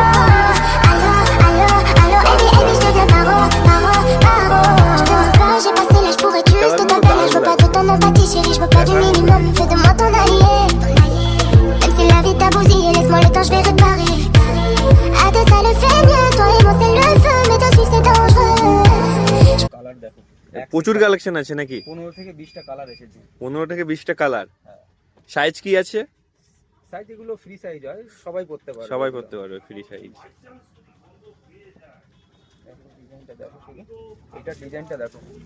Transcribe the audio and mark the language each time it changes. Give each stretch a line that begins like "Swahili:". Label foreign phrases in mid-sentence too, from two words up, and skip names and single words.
French: Allô, allô, allô, baby, baby, je te dis paro, paro, paro. Je te vois pas, j'ai passé l'âge pour être juste t'appeler. Je veux pas de ton empathie, chérie, je veux pas du minimum. Fais de moi ton allié. Même si la vie t'a bousillé, laisse-moi le temps, je vais réparer. À deux, ça le fait mieux, toi et moi c'est le feu, mais de suivre c'est dangereux.
Bangla: কালার দেখো প্রচুর কালেকশন আছে নাকি? 15 থেকে 20টা কালার এসেছে। 15 থেকে 20টা কালার। হ্যাঁ। সাইজ কি আছে? সাইজ এগুলো
English: free size
Bangla: হয়, সবাই পড়তে পারে। সবাই পড়তে পারবে,
English: free size.
Bangla: ডিজাইনটা দেখো শুধু, এটা ডিজাইনটা দেখো।